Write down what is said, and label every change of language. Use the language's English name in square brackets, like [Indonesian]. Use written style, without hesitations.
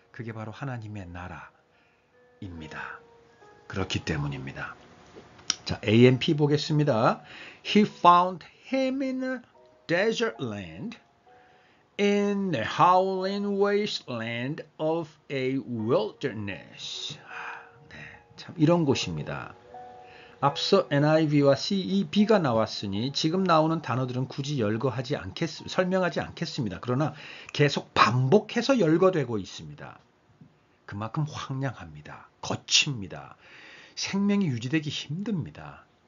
[Korean] 그게 바로 하나님의 나라입니다. 그렇기 때문입니다. [English] 자, A and P [Korean] 보겠습니다. [English] He found him in a desert land, in the howling wasteland of a wilderness. [Korean] 네, 참 이런 곳입니다. 앞서 NIV와 CEB가 나왔으니 지금 나오는 단어들은 굳이 설명하지 않겠습니다. 그러나 계속 반복해서 열거되고 있습니다. 그만큼 황량합니다. 거칩니다. 생명이 유지되기 힘듭니다.